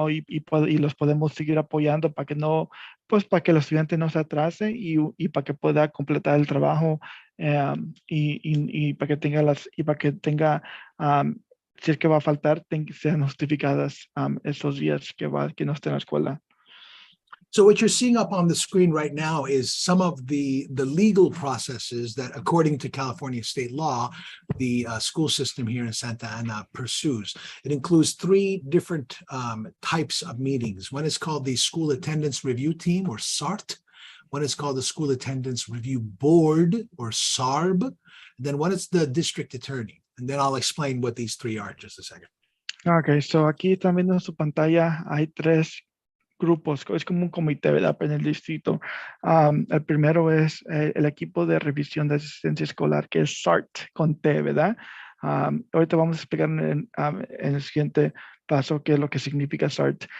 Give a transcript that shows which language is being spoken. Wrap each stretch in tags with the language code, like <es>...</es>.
<es>Y los podemos seguir apoyando para que no, pues para que el estudiante no se atrase y para que pueda completar el trabajo, y para que tenga um, si es que va a faltar, sean justificadas esos días que no esté en la escuela.</es> <en>So what you're seeing up on the screen right now is some of the legal processes that, according to California state law, the school system here in Santa Ana pursues. It includes 3 different types of meetings. One is called the School Attendance Review Team, or SART. One is called the School Attendance Review Board, or SARB. Then one is the district attorney. And then I'll explain what these 3 are in just a second. Ok, so</en> <es>aquí están viendo en su pantalla, hay 3 grupos, es como un comité, ¿verdad? En el distrito. El primero es el equipo de revisión de asistencia escolar, que es SART con T, ¿verdad? Ahorita vamos a explicar en el siguiente paso qué es lo que significa SART.</es>